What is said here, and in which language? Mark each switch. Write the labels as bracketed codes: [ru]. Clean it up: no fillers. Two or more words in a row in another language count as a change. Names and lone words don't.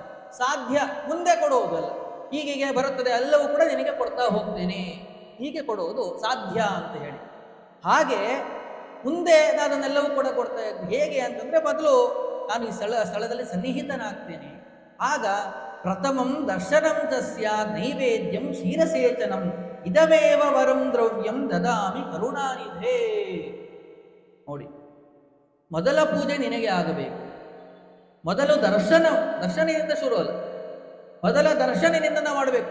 [kn] ಸಾಧ್ಯ, ಮುಂದೆ ಕೊಡುವುದಲ್ಲ, ಹೀಗೆ ಬರುತ್ತದೆ ಎಲ್ಲವೂ ಕೂಡ ನಿನಗೆ ಕೊಡ್ತಾ ಹೋಗ್ತೇನೆ, ಹೀಗೆ ಕೊಡುವುದು ಸಾಧ್ಯ ಅಂತ ಹೇಳಿ. ಹಾಗೆ ಮುಂದೆ ನಾನು ಅದನ್ನೆಲ್ಲವೂ ಕೂಡ ಕೊಡ್ತಾ ಇದ್ದೀನಿ. ಹೇಗೆ ಅಂತಂದರೆ ಮೊದಲು ನಾನು ಈ ಸ್ಥಳದಲ್ಲಿ ಸನ್ನಿಹಿತನಾಗ್ತೇನೆ, ಆಗ [sa] ಪ್ರಥಮಂ ದರ್ಶನಂ ತಸ್ಯ ನೈವೇದ್ಯಂ ಕ್ಷೀರಸೇಚನಂ ಇದಮೇವ ವರಂ ದ್ರವ್ಯಂ ದದಾಮಿ ಕರುಣಾನಿಧೇ. [kn] ನೋಡಿ, ಮೊದಲ ಪೂಜೆ ನಿನಗೆ ಆಗಬೇಕು. ಮೊದಲು ದರ್ಶನದಿಂದ ಶುರು ಅಲ್ಲ, ಮೊದಲ ದರ್ಶನದಿಂದ ನಾವು ಮಾಡಬೇಕು.